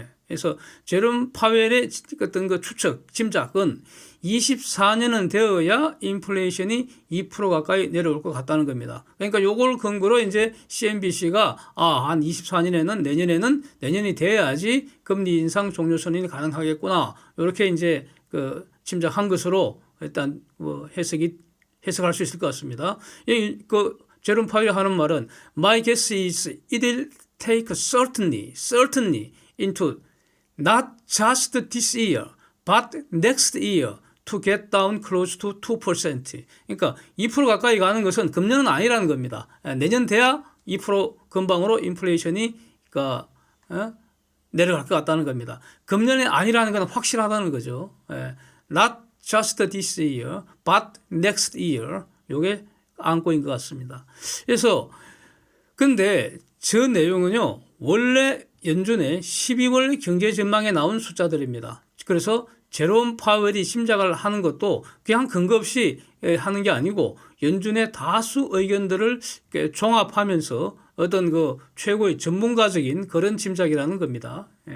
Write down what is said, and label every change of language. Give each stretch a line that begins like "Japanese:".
Korean: 그래서 제롬 파웰의 어떤 그 추측, 짐작은 24년은 되어야 인플레이션이 2% 가까이 내려올 것 같다는 겁니다. 그러니까 요걸 근거로 이제 CNBC가 한 24년에는 내년이 돼야지 금리 인상 종료 선언이 가능하겠구나. 이렇게 이제 그 짐작한 것으로 일단 뭐 해석이 해석할 수 있을 것 같습니다.
English: 그 제롬 파웰이 하는 말은 My guess is it will take certainly into not just this year, but next year to get down close to 2%.
Korean: 그러니까 2% 가까이 가는 것은 금년은 아니라는 겁니다. 내년 돼야 2% 근방으로 인플레이션이 그러니까 내려갈 것 같다는 겁니다. 금년이 아니라는 건 확실하다는 거죠.
English: Not just this year, but next year.
Korean: 요게 안고인 것 같습니다. 그래서 근데 저 내용은요, 원래 연준의 12월 경제 전망에 나온 숫자들입니다. 그래서 제롬 파웰이 짐작을 하는 것도 그냥 근거 없이 하는 게 아니고 연준의 다수 의견들을 종합하면서 어떤 그 최고의 전문가적인 그런 짐작이라는 겁니다.